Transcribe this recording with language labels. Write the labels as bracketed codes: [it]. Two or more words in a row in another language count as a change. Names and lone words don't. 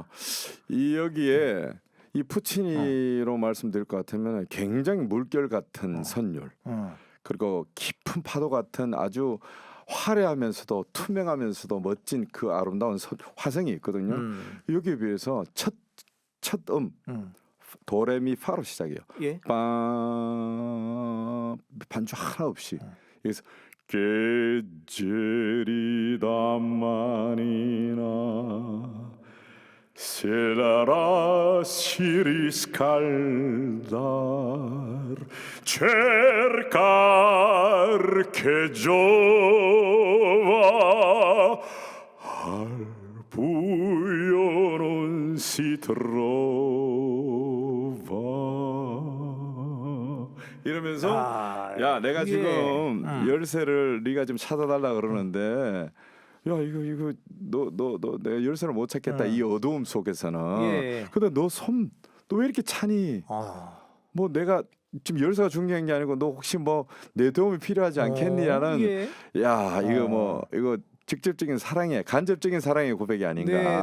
[ko] 이 여기에 이 푸치니로 말씀드릴 것 같으면 굉장히 물결 같은 선율 그리고 깊은 파도 같은 아주 화려하면서도 투명하면서도 멋진 그 아름다운 화성이 있거든요. 여기에 비해서 첫 도레미파로 시작해요. 예. 반주 하나 없이. 그래서 계절이 다만이나 [it] Será riscaldar cercar che giova al buio non si trova 이러면서 [ko] 야 내가 지금 열쇠를 네가 좀 찾아달라 그러는데 야 이거 너 내가 열쇠를 못 찾겠다 이 어두움 속에서는 근데 너 왜 이렇게 차니 뭐 내가 지금 열쇠가 중요한 게 아니고 너 혹시 뭐 내 도움이 필요하지 않겠니라는 야 이거 직접적인 사랑의 간접적인 사랑의 고백이 아닌가.